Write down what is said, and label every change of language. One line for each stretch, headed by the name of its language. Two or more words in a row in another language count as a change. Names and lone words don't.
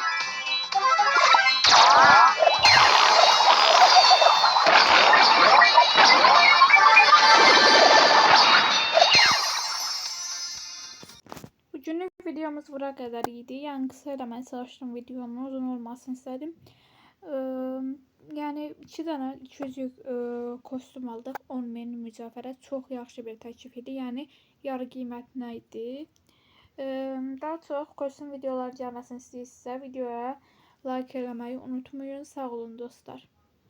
Turkish: Bugünlük videomuz buraya kadar iyiydi. Yani kısa elemeye çalıştım, videomun uzun olmasını istedim. Yani 2 tane 200'lük kostüm aldık. 10.000 mücevhere.
Azerbaijani: Çok yaxşı bir təklif idi. Yəni yarı qiymətinə idi. Daha çox kostüm videolar gəlməsini istəyirsinizsə videoya like eləməyi unutmayın. Sağ olun dostlar.